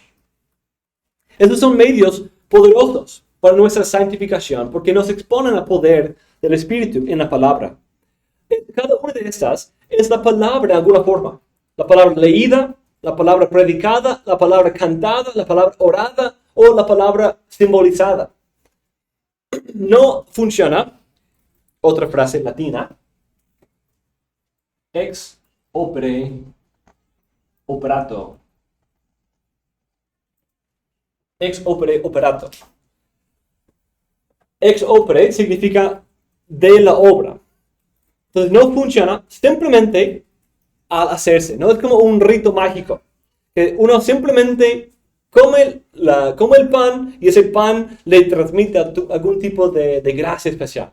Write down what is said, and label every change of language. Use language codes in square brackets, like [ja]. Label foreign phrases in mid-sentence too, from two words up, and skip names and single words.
[es] Estos son medios poderosos para nuestra santificación porque nos exponen al poder del Espíritu en la palabra. Cada una de estas es la palabra de alguna forma. La palabra leída, la palabra predicada, la palabra cantada, la palabra orada o la palabra simbolizada. No funciona, otra frase latina, [la] ex opere operato. Ex opere operato. Ex opere [es] significa de la obra. Entonces no funciona simplemente al hacerse. No es como un rito mágico. Que uno simplemente come el pan y ese pan le transmite algún tipo de gracia especial.